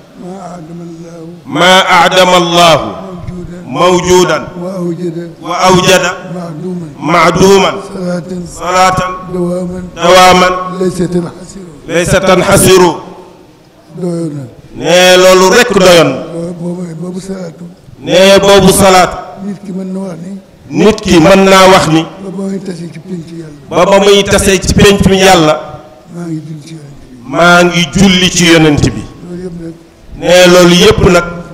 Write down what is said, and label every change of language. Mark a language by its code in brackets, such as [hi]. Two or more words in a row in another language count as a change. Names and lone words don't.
[ar] ما أعدم الله موجودا وأوجد معدوما صلاة دواما ليس تنحسر [wo] nee loolu rekk doyoon nee boobu salaat nit ki mën naa wax ni ba ba muy tase ci pénc mi yàlla maa ngi julli ci yonent bi nee loolu yépp nag